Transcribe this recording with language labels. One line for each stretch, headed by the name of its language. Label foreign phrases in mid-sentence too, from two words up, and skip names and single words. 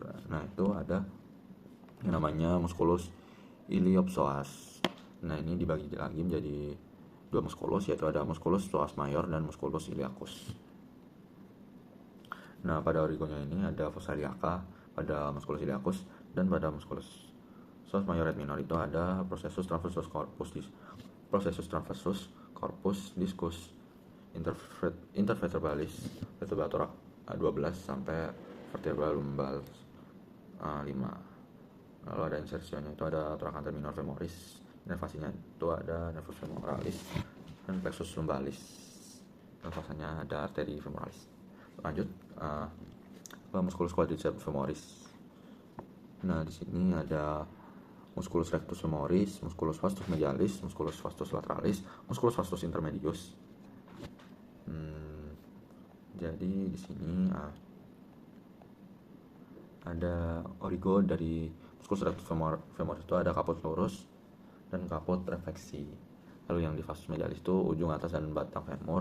Indonesian: Nah, itu ada yang namanya
Latin: musculus iliopsoas.
Indonesian: Nah, ini dibagi lagi menjadi dua musculus, yaitu ada
Latin: musculus psoas mayor
Indonesian: dan
Latin: musculus iliacus.
Indonesian: Nah, pada origonya ini ada
Latin: fossa iliaca
Indonesian: pada
Latin: musculus iliacus,
Indonesian: dan pada
Latin: musculus psoas mayor et minor
Indonesian: itu ada
Latin: processus transversus corpus discus intervertebralis vertebra thorax
Indonesian: 12 sampai vertebra lumbal 5. Lalu ada insertionnya itu ada
Latin: trochanter minor femoris,
Indonesian: nervasinya itu ada
Latin: nervus femoralis
Indonesian: dan
Latin: plexus lumbalis,
Indonesian: nervasanya ada arteri femoralis. Lanjut ke
Latin: musculus quadriceps femoris.
Indonesian: Nah, di sini ada
Latin: musculus rectus femoris, musculus vastus medialis, musculus vastus lateralis, musculus vastus intermedius.
Indonesian: Jadi di sini ada origo dari
Latin: musculus rectus femoris
Indonesian: itu ada caput lurus dan caput refleksi. Lalu yang di
Latin: vastus medialis
Indonesian: itu ujung atas dan batang femur.